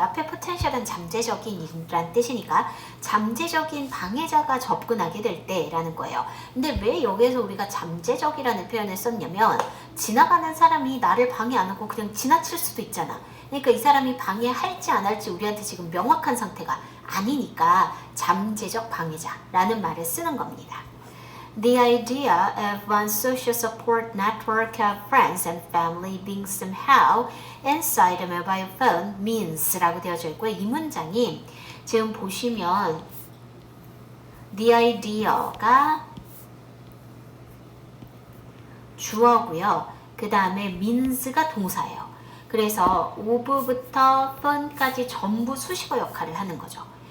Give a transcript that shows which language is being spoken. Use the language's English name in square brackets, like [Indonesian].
[Korean] 앞에 potential은 잠재적인 이란 뜻이니까 잠재적인 방해자가 접근하게 될 때라는 거예요. 근데 왜 여기에서 우리가 잠재적이라는 표현을 썼냐면 지나가는 사람이 나를 방해 안 하고 그냥 지나칠 수도 있잖아. 그러니까 이 사람이 방해할지 안 할지 우리한테 지금 명확한 상태가 아니니까 잠재적 방해자라는 말을 쓰는 겁니다. [English] The idea of one's social support network of friends and family being somehow inside a mobile phone means [Korean] 라고 되어져 있고요. 이 문장이 지금 보시면 the idea가 주어고요. 그 다음에 means가 동사예요. 그래서 of부터 phone까지 전부 수식어 역할을 하는 거죠.